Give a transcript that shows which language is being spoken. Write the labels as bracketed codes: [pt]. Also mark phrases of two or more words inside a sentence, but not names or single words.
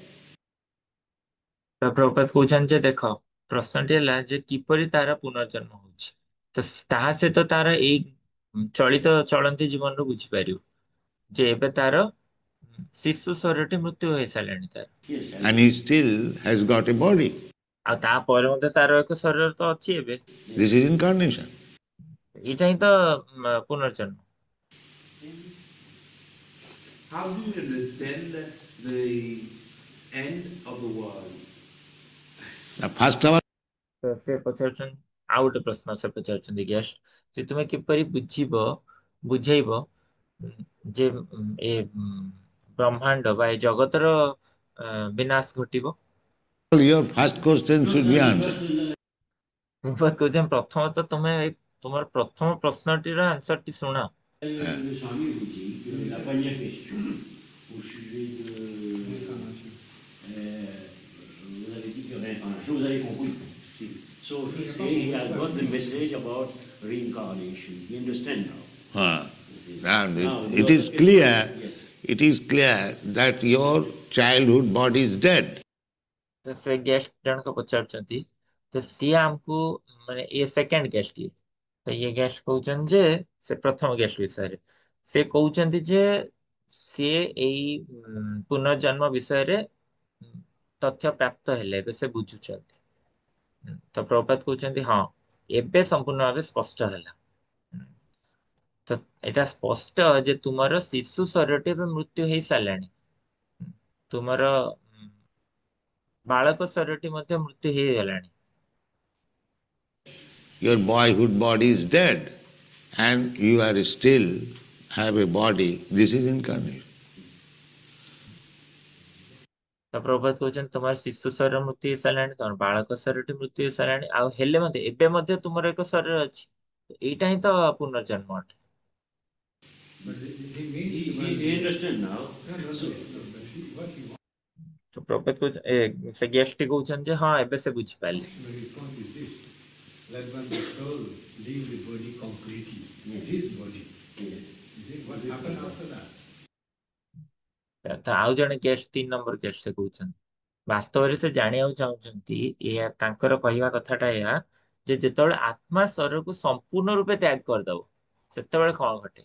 [or] ପ୍ରଭୁପାଦ କହୁଛନ୍ତି ଯେ ଦେଖ ପ୍ରଶ୍ନଟି ହେଲା ଯେ କିପରି ତାର ପୁନର୍ଜନ୍ମ ହଉଛି। ତ ତାହା ସହିତ ତାର ଏଇ ଚଳିତ ଚଳନ୍ତି ଜୀବନରୁ ବୁଝିପାରିବ ଯେ ଏବେ ତାର ଶିଶୁ ଶରୀରଟି ମୃତ୍ୟୁ ହେଇସାରିଲାଣି ତାର। [en] Yes, And he still has got a body. [or] ଆଉ ତାପରେ ମଧ୍ୟ ତାର ଏକ ଶରୀର ତ ଅଛି ଏବେ। [en] This is incarnation. [or] ଏଇଟା ହିଁ ତ ପୁନର୍ଜନ୍ମ। [en] How do you understand the end of the world? Now, first of all, [or] ତ ସେ ପଚାରୁଛନ୍ତି ଆଉ ଗୋଟେ ପ୍ରଶ୍ନ ସେ ପଚାରୁଛନ୍ତି ଗେଷ୍ଟ ଯେ ତୁମେ କିପରି ବୁଝେଇବ ଯେ ଏ ବ୍ରହ୍ମାଣ୍ଡ ବା ଏ ଜଗତର ବିନାଶ ଘଟିବ। [en] your first question should be answered. [or] ମୁଁ କହୁଛି ପ୍ରଥମତଃ ତୁମର ପ୍ରଥମ ପ୍ରଶ୍ନଟିର ଆନ୍ସରଟି ଶୁଣ। [fr] le Swami vous dit que la première question au sujet de... vous avez dit que réincarnation, vous avez compris. [en] So he has got the message about reincarnation. You understand now? Now, Now, it is clear. Yes. It is clear that your childhood body is dead. [or] ତ ସେ ଗେଷ୍ଟ ଜଣକ ପଚାରୁଛନ୍ତି ତ ସିଏ ଆମକୁ ମାନେ ଇଏ [en] second guest [or] ଇଏ ତ ଇଏ ଗେଷ୍ଟ କହୁଛନ୍ତି ଯେ ସେ ପ୍ରଥମ ଗେଷ୍ଟ ବିଷୟରେ ସେ କହୁଛନ୍ତି ଯେ ସିଏ ଏଇ ପୁନର୍ଜନ୍ମ ବିଷୟରେ ତଥ୍ୟ ପ୍ରାପ୍ତ ହେଲେ ଏବେ ସେ ବୁଝୁଛନ୍ତି। ତ ପ୍ରଭୁପାଦ କହୁଛନ୍ତି ହଁ ଏବେ ସମ୍ପୂର୍ଣ୍ଣ ଭାବେ ସ୍ପଷ୍ଟ ହେଲା। ତ ଏଇଟା ସ୍ପଷ୍ଟ ଯେ ତୁମର ଶିଶୁ ଶରୀରଟି ଏବେ ମୃତ୍ୟୁ ହେଇସାରିଲାଣି, ତୁମର ବାଳକ ଶରୀରଟି ମଧ୍ୟ ମୃତ୍ୟୁ ହେଇଗଲାଣି। [en] Your boyhood body is dead. and you are still have a body, this is incarnation. [or] ତ ପ୍ରଭୁପାଦ କହୁଛନ୍ତି ତୁମର ଶିଶୁ ଶରୀର ମୃତ୍ୟୁ ହେଇସାରିଲାଣି, ତମର ବାଳକ ଶରୀରଟି ମୃତ୍ୟୁ ହେଇସାରିଲାଣି, ଆଉ ହେଲେ ମଧ୍ୟ ଏବେ ମଧ୍ୟ ତୁମର ଏକ ଶରୀର ଅଛି। ଏଇଟା ହିଁ ତ ପୁନର୍ଜନ୍ମ ଅଟେ। [en] But he He understand now. [or] ତ ପ୍ରଭୁପାଦ କହୁଛନ୍ତି, ସେ ଗେଷ୍ଟଟି କହୁଛନ୍ତି ଯେ ହଁ ଏବେ ସେ ବୁଝିପାରିଲେ। [en] But his point is this, that when the soul leaves the body completely, this body, Yes. you see what happened after that? [or] ତ ଆଉ ଜଣେ ଗେଷ୍ଟ 3 ନମ୍ବର ଗେଷ୍ଟ ସେ କହୁଛନ୍ତି ବାସ୍ତବରେ ସେ ଜାଣିବାକୁ ଚାହୁଁଛନ୍ତି, ଏହା ତାଙ୍କର କହିବା କଥାଟା ଏହା ଯେ ଯେତେବେଳେ ଆତ୍ମା ଶରୀରକୁ ସମ୍ପୂର୍ଣ୍ଣ ରୂପେ ତ୍ୟାଗ କରିଦବ ସେତେବେଳେ କଣ ଘଟେ।